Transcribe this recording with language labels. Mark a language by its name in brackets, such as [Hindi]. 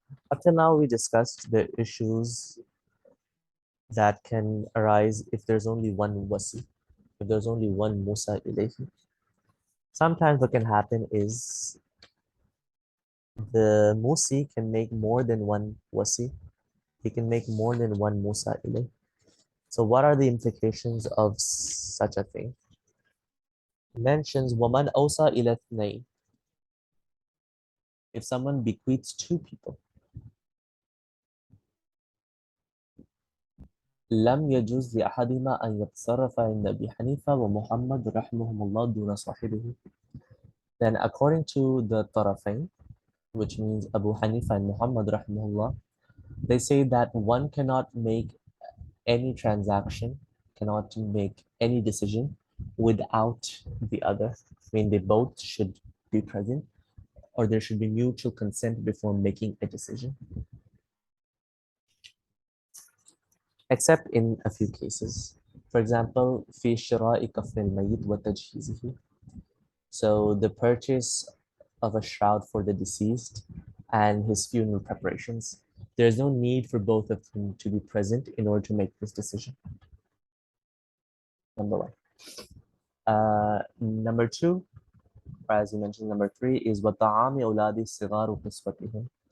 [English] Up till now, we discussed the issues that can arise if there's only one wasi, if there's only one Musa ilayhi. Sometimes what can happen is the Musi can make more than one Wasi. He can make more than one Musa ilay. So what are the implications of such a thing? Mentions [Arabic] وَمَنْ أَوْصَى إِلَى اثْنَيْنِ. [English] If someone bequeaths two people, [Arabic] لم يجوز لأحدهما أن يتصرف عند أبي حنيفة ومحمد رحمهم الله دون صاحبه. [English] Then according to the طرفين, which means Abu Hanifa and Muhammad rahimahullah, they say that one cannot make any transaction, cannot make any decision without the other. I mean, they both should be present, or there should be mutual consent before making a decision, except in a few cases. For example, [Arabic] في شراء كفن الميت وتجهيزه. [English] So the purchase of a shroud for the deceased and his funeral preparations. There's no need for both of them to be present in order to make this decision. Number one. Number two, or as you mentioned, number three is [Arabic] وَطَعَامِ أَوْلَادِ الصِّغَارُ قِسْوَتِهِمْ.